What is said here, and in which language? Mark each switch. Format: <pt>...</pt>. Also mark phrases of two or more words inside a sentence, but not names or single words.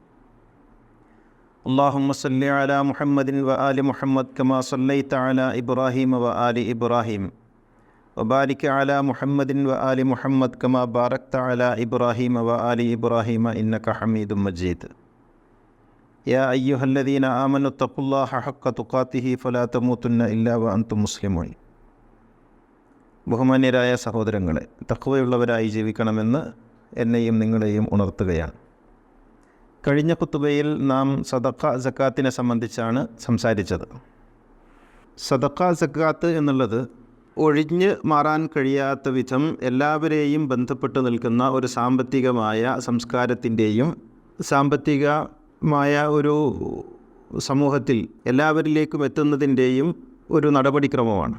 <ar>اللهم صل على محمد وآل محمد كما صليت على إبراهيم وآل إبراهيم وبارك على محمد وآل محمد كما باركت على إبراهيم وآل إبراهيم إنك حميد مجيد يا أيها الذين آمنوا اتقوا الله حق تقاته فلا تموتن إلا وأنتم مسلمون.</ar> <ml>ബഹുമാന്യരായ സഹോദരങ്ങളെ, തഖ്വയുള്ളവരായി ജീവിക്കണമെന്ന് എന്നെയും നിങ്ങളെയും ഉണർത്തുകയാണ്. കഴിഞ്ഞ ഖുതുബയിൽ നാം സദഖ സക്കാത്തിനെ സംബന്ധിച്ചാണ് സംസാരിച്ചത്. സദഖ സക്കാത്ത് എന്നുള്ളത് ഒഴിഞ്ഞ് മാറാൻ കഴിയാത്ത വിധം എല്ലാവരെയും ബന്ധപ്പെട്ട് നിൽക്കുന്ന ഒരു സാമ്പത്തികമായ സംസ്കാരത്തിൻ്റെയും സാമ്പത്തികമായ ഒരു സമൂഹത്തിൽ എല്ലാവരിലേക്കും എത്തുന്നതിൻ്റെയും ഒരു നടപടിക്രമമാണ്.</ml>